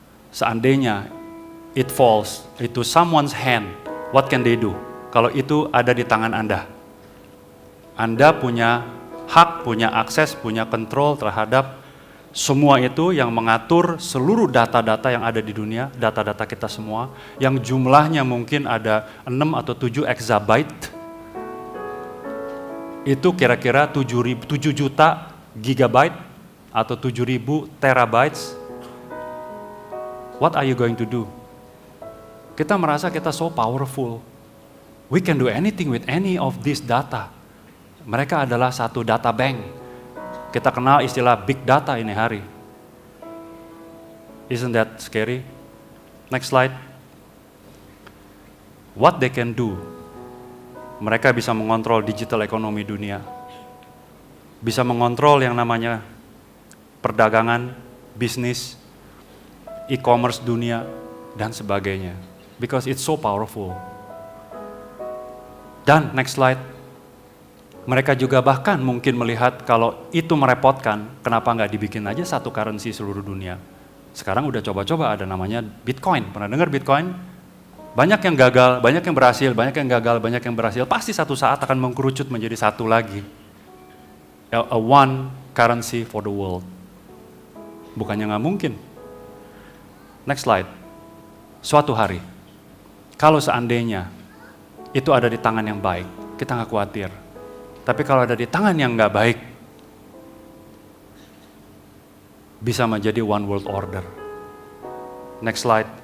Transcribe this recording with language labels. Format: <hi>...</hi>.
<id>Seandainya</id> <en>it falls into someone's hand, what can they do?</en> <id>Kalau itu ada di tangan Anda. Anda punya hak, punya akses, punya kontrol terhadap semua itu yang mengatur seluruh data-data yang ada di dunia, data-data kita semua, yang jumlahnya mungkin ada 6 atau 7 exabyte, itu kira-kira 7 juta gigabyte atau 7.000 terabytes.</id> <en>What are you going to do?</en> <id>Kita merasa kita</id> <en>so powerful. We can do anything with any of this data.</en> <id>Mereka adalah satu data bank. Kita kenal istilah big data ini hari.</id> <en>Isn't that scary? Next slide. What they can do.</en> <id>Mereka bisa mengontrol digital ekonomi dunia. Bisa mengontrol yang namanya perdagangan, bisnis, e-commerce dunia, dan sebagainya.</id> <en>Because it's so powerful.</en> <id>Dan</id> <en>next slide,</en> <id>mereka juga bahkan mungkin melihat kalau itu merepotkan, kenapa nggak dibikin aja satu currency seluruh dunia. Sekarang udah coba-coba ada namanya Bitcoin. Pernah dengar Bitcoin? Banyak yang gagal, banyak yang berhasil, banyak yang gagal, banyak yang berhasil. Pasti satu saat akan mengkerucut menjadi satu lagi.</id> <en>A one currency for the world.</en> <id>Bukannya nggak mungkin.</id> <en>Next slide.</en> <id>Suatu hari, kalau seandainya itu ada di tangan yang baik, kita nggak khawatir. Tapi kalau ada di tangan yang nggak baik, bisa menjadi</id> <en>one world order. Next slide.</en>